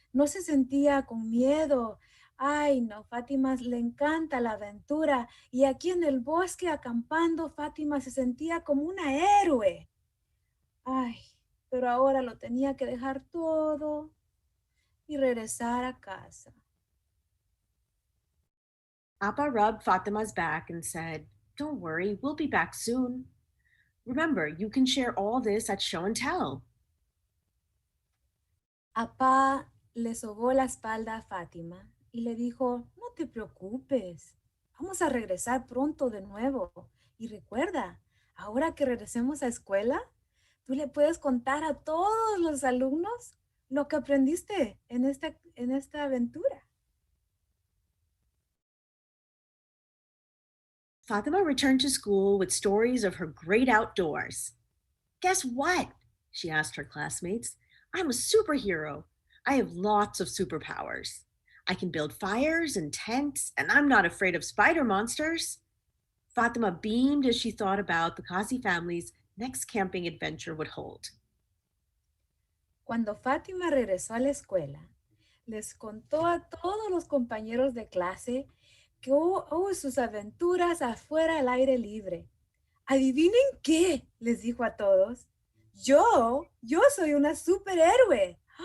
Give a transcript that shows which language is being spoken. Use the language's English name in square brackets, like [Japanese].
[Spanish] No se sentía con miedo. Ay, no, Fátima le encanta la aventura. Y aquí en el bosque acampando, Fátima se sentía como una héroe. Ay, pero ahora lo tenía que dejar todo y regresar a casa. [English] Appa rubbed Fatima's back and said, "Don't worry, we'll be back soon. Remember, you can share all this at show and tell." [Spanish] Apá le sobó la espalda a Fátima y le dijo, no te preocupes, vamos a regresar pronto de nuevo. Y recuerda, ahora que regresemos a escuela, tú le puedes contar a todos los alumnos lo que aprendiste en esta aventura. [English] Fatima returned to school with stories of her great outdoors. "Guess what?" she asked her classmates. "I'm a superhero. I have lots of superpowers. I can build fires and tents, and I'm not afraid of spider monsters." Fatima beamed as she thought about the Kasi family's next camping adventure would hold. [Spanish] Cuando Fátima regresó a la escuela, les contó a todos los compañeros de clase que hubo sus aventuras afuera al aire libre. ¿Adivinen qué? Les dijo a todos. Yo soy una superhéroe.